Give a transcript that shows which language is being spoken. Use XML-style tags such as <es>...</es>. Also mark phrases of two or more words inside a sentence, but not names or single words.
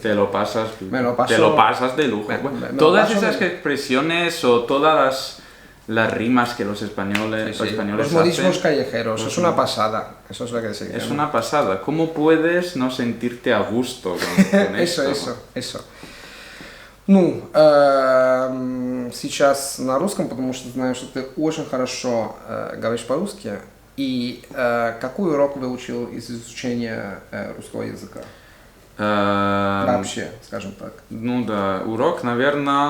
<es>Te lo pasas de lujo. Todas esas expresiones o todas las rimas que los españoles los modismos callejeros, es una pasada, eso es lo que se dice. Es una pasada, ¿cómo puedes no sentirte a gusto con eso?</es> <ru>Ну, сейчас на русском, потому что знаю, что ты очень хорошо говоришь по-русски. И какой урок выучил из изучения русского языка? Вообще, скажем так. Ну да, урок, наверное...</ru>